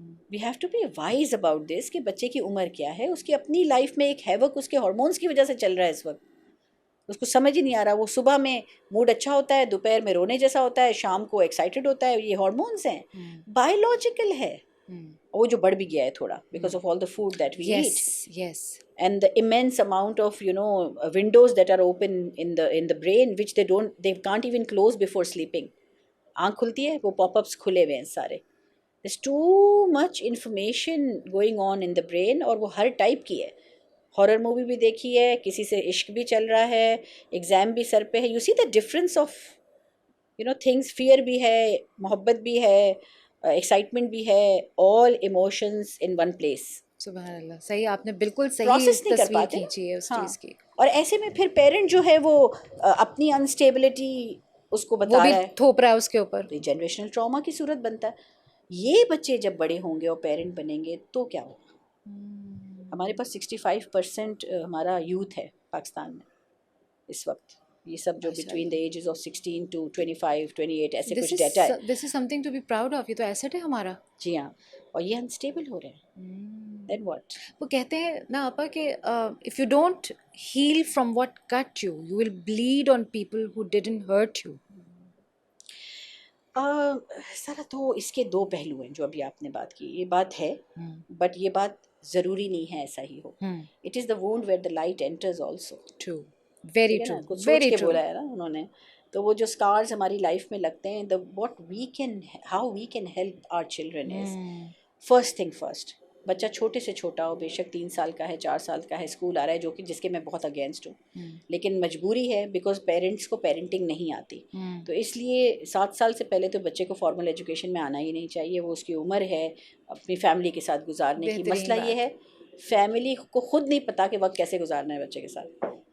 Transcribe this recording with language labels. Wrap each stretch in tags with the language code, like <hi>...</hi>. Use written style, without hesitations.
<en>we have to be wise about this</en> <ur>کہ بچے کی عمر کیا ہے, اس کی اپنی لائف میں ایک ہیوک اس کے ہارمونس کی وجہ سے چل رہا ہے اس وقت. اس کو سمجھ ہی نہیں آ رہا, وہ صبح میں موڈ اچھا ہوتا ہے, دوپہر میں رونے جیسا ہوتا ہے, شام کو ایکسائٹیڈ ہوتا ہے. یہ ہارمونس ہیں, بایولوجیکل ہے. وہ جو بڑھ بھی گیا ہے تھوڑا</ur> <en>Because of all the food that we eat and the immense amount of windows that are open in the brain which they can't even close before sleeping.</en> <ur>آنکھ کھلتی ہے وہ پاپ اپس کھلے ہوئے ہیں سارے.</ur> <en>there's too much information going on in the brain,</en> <ur>اور وہ ہر ٹائپ کی ہے. ہارر مووی بھی دیکھی ہے, کسی سے عشق بھی چل رہا ہے, ایگزام بھی سر پہ ہے.</ur> <en>you see the difference of things.</en> <ur>fear بھی ہے, محبت بھی ہے, ایکسائٹمنٹ بھی ہے,</ur> <en>all emotions in one place.</en> <ur>سبحان اللہ, صحیح, آپ نے بالکل صحیح تصویر کھینچی ہے اس چیز کی. اور ایسے میں پھر پیرنٹ جو ہے وہ اپنی انسٹیبلٹی اس کو بتا رہا ہے, تھوپ رہا ہے اس کے اوپر. جنریشنل ٹراما کی صورت بنتا ہے. یہ بچے جب بڑے ہوں گے اور پیرنٹ بنیں گے تو کیا ہوگا؟ ہمارے پاس 65% ہمارا یوتھ ہے پاکستان میں اس وقت. یہ سب جو</ur> <en>between the ages of 16 to 25</en> <ur>28 ایسے کچھ ڈیٹا ہے.</ur> <en>This is something to be proud of.</en> <ur>یہ تو ایسٹ ہے ہمارا. جی ہاں, اور یہ انسٹیبل ہو رہے ہیں.</ur> <en>Then what?</en> <ur>وہ کہتے ہیں نا آپا کہ</ur> <en>if you don't heal from what cut you, you will bleed on people who didn't hurt you.</en> <ur>سارا تو اس کے دو پہلو ہیں جو ابھی آپ نے بات کی. یہ بات ہے بٹ یہ بات ضروری نہیں ہے ایسا ہی ہو.</ur> <en>It is the wound where the light enters also. True. Very true.</en> <ur>کچھ سوچ کے بولا ہے نا انہوں نے. تو وہ جو اسکارز ہماری لائف میں لگتے ہیں,</ur> <en>how we can help our children is first thing first.</en> <ur>بچہ چھوٹے سے چھوٹا ہو، بے شک 3 سال کا ہے، 4 سال کا ہے، اسکول آ رہا ہے، جو کہ جس کے میں بہت اگینسٹ ہوں، لیکن مجبوری ہے بیکاز پیرنٹس کو پیرنٹنگ نہیں آتی، تو اس لیے 7 سال سے پہلے تو بچے کو فارمل ایجوکیشن میں آنا ہی نہیں چاہیے. وہ اس کی عمر ہے اپنی فیملی کے ساتھ گزارنے کی. مسئلہ یہ ہے فیملی کو خود نہیں پتہ کہ وقت کیسے گزارنا ہے بچے کے ساتھ.</ur>